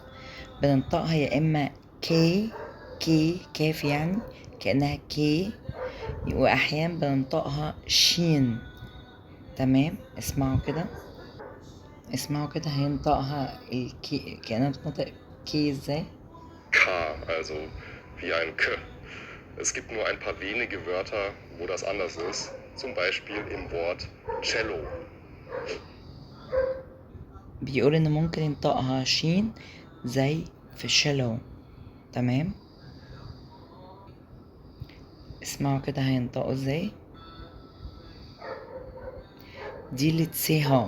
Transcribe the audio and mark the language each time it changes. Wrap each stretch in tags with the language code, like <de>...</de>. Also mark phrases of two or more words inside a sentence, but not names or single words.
<ar>بننطقها يا اما كاف، يعني كأنها كي، واحيانا بننطقها شين. تمام. اسمعوا كده هينطقها الكي كأنها بتنطق كي ازاي.</ar> <de>K, also wie ein K. Es gibt nur ein paar wenige Wörter, wo das anders ist. Zum Beispiel im Wort Cello.</de> <ar>بيقول ان ممكن ينطقها شين زي في الشلو. تمام. اسمعوا كده هينطقوا ازاي. دي لتسيها.</ar>